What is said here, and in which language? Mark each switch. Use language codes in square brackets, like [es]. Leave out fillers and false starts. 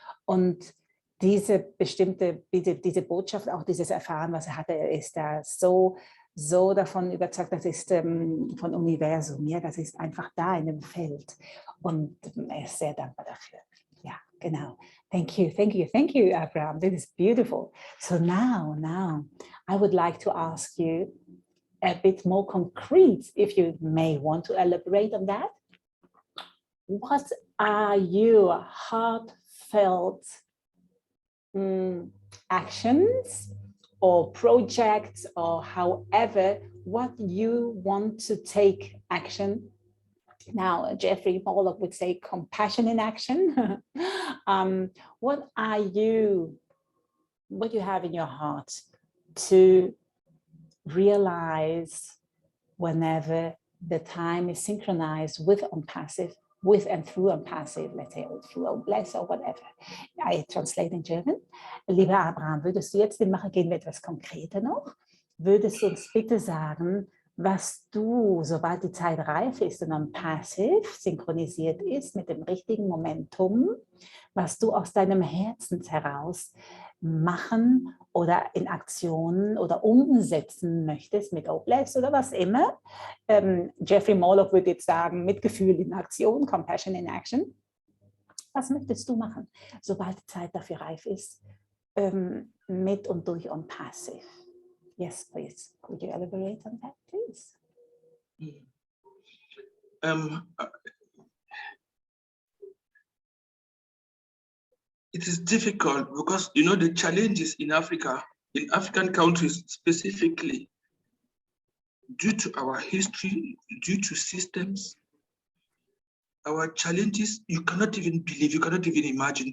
[de] Und diese Botschaft, auch dieses Erfahren, was er hatte, er ist da so davon überzeugt, das ist von Universum, ja, das ist einfach da in dem Feld. Und er ist sehr dankbar dafür. Ja, genau. [en] Thank you, Abraham. This is beautiful. So now, I would like to ask you a bit more concrete, if you may want to elaborate on that. What are your heartfelt actions or projects, or however, what you want to take action? Now, Jeffrey Pollock would say compassion in action. What you have in your heart to realize whenever the time is synchronized with ONPASSIVE, with and through ONPASSIVE, let's say through OBLESS or whatever. I translate in German. [de] Lieber Abraham, würdest du jetzt den machen, gehen wir etwas konkreter noch? Würdest du uns bitte sagen, was du, sobald die Zeit reif ist und ONPASSIVE synchronisiert ist mit dem richtigen Momentum, was du aus deinem Herzen heraus machen oder in Aktionen oder umsetzen möchtest mit OBLESS oder was immer. Jeffrey Moloch würde jetzt sagen, Mitgefühl in Aktion, [en] Compassion in Action. [de] Was möchtest du machen, sobald die Zeit dafür reif ist, mit und durch ONPASSIVE? [en] Yes, please. Could you elaborate on that, please? It is difficult because, you know, the challenges in Africa, in African countries specifically, due to our history, due to systems, our challenges, you cannot even believe, you cannot even imagine.